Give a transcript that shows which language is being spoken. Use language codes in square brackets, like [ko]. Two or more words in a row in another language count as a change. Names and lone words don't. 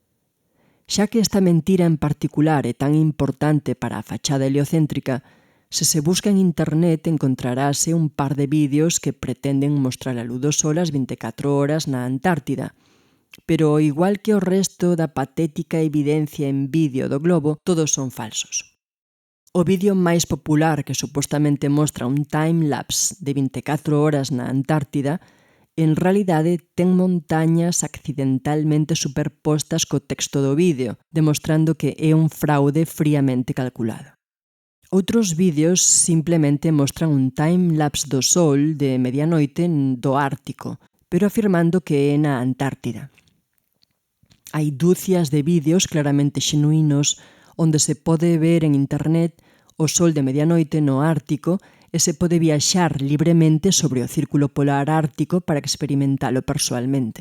[gl] Xa que esta mentira en particular é tan importante para a fachada heliocéntrica, se se busca en internet encontrarase un par de vídeos que pretenden mostrar a luz do sol ás 24 horas na Antártida, pero igual que o resto da patética evidencia en vídeo do globo, todos son falsos. O vídeo máis popular que supostamente mostra un time-lapse de 24 horas na Antártida en realidade ten montañas accidentalmente superpostas co texto do vídeo, demostrando que é un fraude fríamente calculado. Outros vídeos simplemente mostran un time-lapse do sol de medianoite do Ártico, pero afirmando que é na Antártida. Hai dúcias de vídeos claramente xenuínos onde se pode ver en internet o sol de medianoite no Ártico e se pode viaxar libremente sobre o círculo polar ártico para experimentalo persoalmente.